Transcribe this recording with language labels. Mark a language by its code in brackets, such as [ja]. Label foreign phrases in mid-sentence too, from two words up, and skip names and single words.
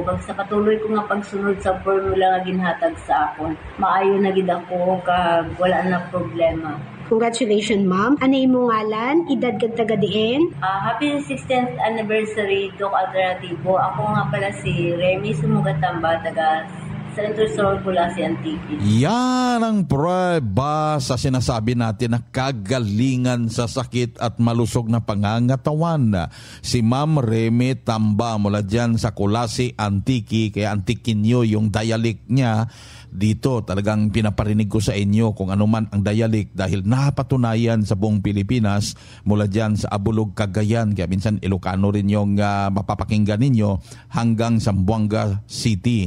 [hil] Kag sa patuloy ko nga pagsunod sa formula nga ginhatag sa akon, maayo na gid ako kag wala na problema. [en] Congratulations, ma'am. [hil] Ano imong ngalan? Edad kag taga diin? [en] Happy 16th anniversary, Doc Alternativo. [tl] Ako nga pala si Remy Sumugatamba, taga Center Store Kulasi Antique. Yan ang prueba sa sinasabi natin na kagalingan sa sakit at malusog na pangangatawan. Si Ma'am Remy Tamba mula dyan sa Kulasi Antique, kaya antikin nyo yung dialect niya. Dito talagang pinaparinig ko sa inyo kung ano man ang dialect dahil napatunayan sa buong Pilipinas mula dyan sa Abulog, Cagayan, kaya minsan Ilocano rin yung mapapakinggan ninyo hanggang Zamboanga City.